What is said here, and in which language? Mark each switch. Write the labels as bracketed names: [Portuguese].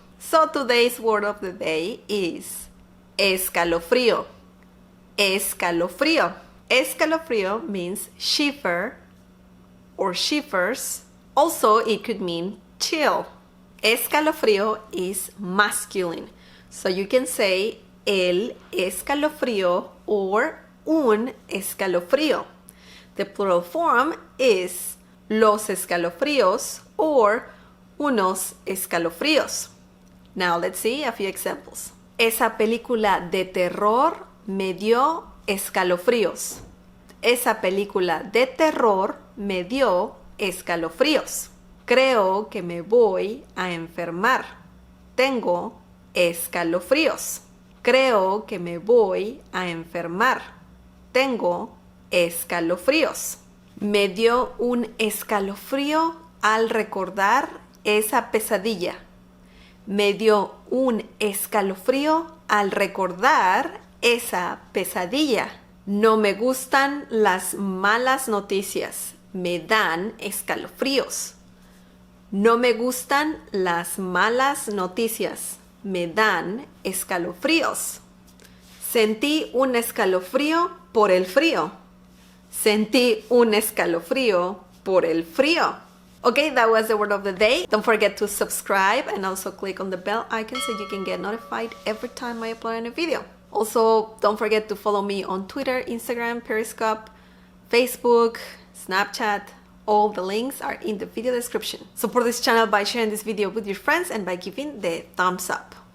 [English] So today's word of the day is escalofrío. Escalofrío. Escalofrío means shiver or shivers. Also, it could mean chill. Escalofrío is masculine. So you can say el escalofrío or un escalofrío. The plural form is los escalofríos or unos escalofríos. Now let's see a few examples. [Spanish] Esa película de terror me dio escalofríos. Esa película de terror me dio escalofríos. Creo que me voy a enfermar. Tengo escalofríos. Creo que me voy a enfermar. Tengo escalofríos. Me dio un escalofrío al recordar esa pesadilla. Me dio un escalofrío al recordar esa pesadilla. No me gustan las malas noticias. Me dan escalofríos. No me gustan las malas noticias. Me dan escalofríos. Sentí un escalofrío por el frío. Sentí un escalofrío por el frío. [English] Okay, that was the word of the day. Don't forget to subscribe and also click on the bell icon so you can get notified every time I upload a new video. Also, don't forget to follow me on Twitter, Instagram, Periscope, Facebook, Snapchat. All the links are in the video description. Support this channel by sharing this video with your friends and by giving the thumbs up.